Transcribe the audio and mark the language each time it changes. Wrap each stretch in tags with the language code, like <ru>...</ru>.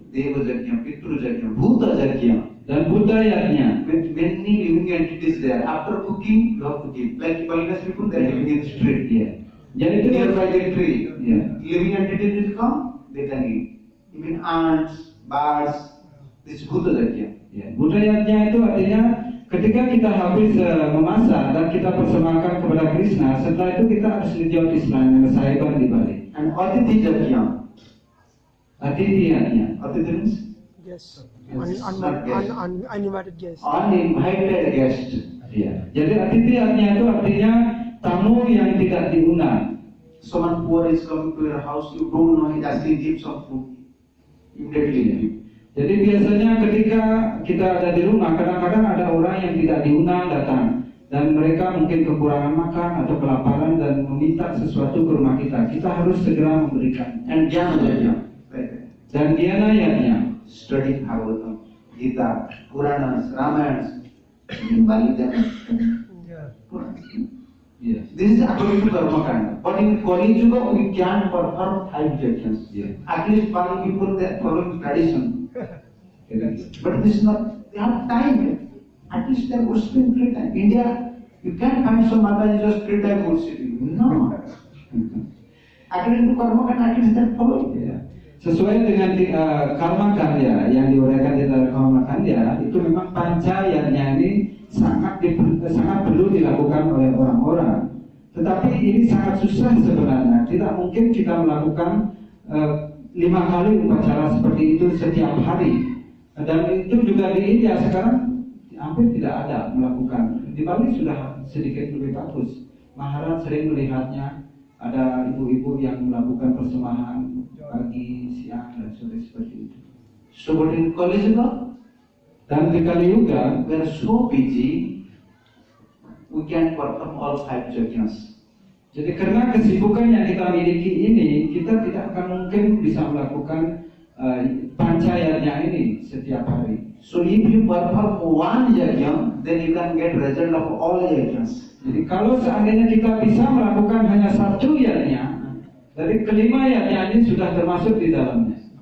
<sa>Deva Jagya, Pitru Jagya, Bhuta Jagya,</sa> <id>dan Buddha yajna.</id> <en>With many living entities there. After cooking, you have to give. Like Balinese people, they are living in the street. Yeah.</en> <id>Jadi itu</id> <en>nearby the tree. ya. Living entities will come, they can eat. Even ants, birds, this bhuta jagya.</en> <id>Ya, budayanya itu artinya ketika kita habis memasak dan kita persembahkan kepada Krishna, setelah itu kita harus dijawab Islam yang sahiban di balik.</id> <en>And Atithi jagya.</en> <sa>Atithi</sa> <en>means Yes. Not guest. Uninvited guest. uninvited guest. Ya.</en> <id>Jadi atithi itu artinya tamu yang tidak diundang.</id> <en>Someone poor is coming to your house, you don't know, he's asking, give some food. Immediately give.</en> <id>Jadi biasanya ketika kita ada di rumah, kadang-kadang ada orang yang tidak diundang datang dan mereka mungkin kekurangan makan atau kelaparan dan meminta sesuatu ke rumah kita. Kita harus segera memberikan.</id> <en>And jnana jagya.</en> <id>Dan dianayanya</id> <en>Studying Bhagavatam, Gita, Puranas, Ramayanas, valid them. Yeah. ya. This is according to Karma Kanda. But in Kali Yuga, we can perform 5 yajnas. Yeah. At least 5 people they are following tradition.</en> <id>Jadi,</id> <en>But this is not, they have time. At least they are worshipping 3 times. India, you can't find some Mataji just 3 times worshipping. No. According to Karma Kanda, at least they are following. ya.</en> <id>Sesuai dengan karma karya yang diuraikan di dalam karma karya, itu memang pancayanya ini sangat perlu dilakukan oleh orang-orang. Tetapi ini sangat susah sebenarnya. Tidak mungkin kita melakukan 5 kali upacara seperti itu setiap hari. Dan itu juga di India sekarang hampir tidak ada melakukan. Di Bali sudah sedikit lebih bagus. Maharaj sering melihatnya ada ibu-ibu yang melakukan persembahan pagi, siang, dan sore seperti itu.</id> <en>So, but in Kali Yuga,</en> <id>Dan di Kali Yuga,</id> <en>we are so busy, we can't perform all 5 yajnas.</en> <id>jadi karena kesibukan yang kita miliki ini, kita tidak akan mungkin bisa melakukan pancayanya ini setiap hari.</id> <en>So if you perform 1 yajna, then you can get result of all yajnas.</en> <id>Jadi kalau seandainya kita bisa melakukan hanya 1 yajna, dari kelima yajna ini sudah termasuk di dalamnya.</id>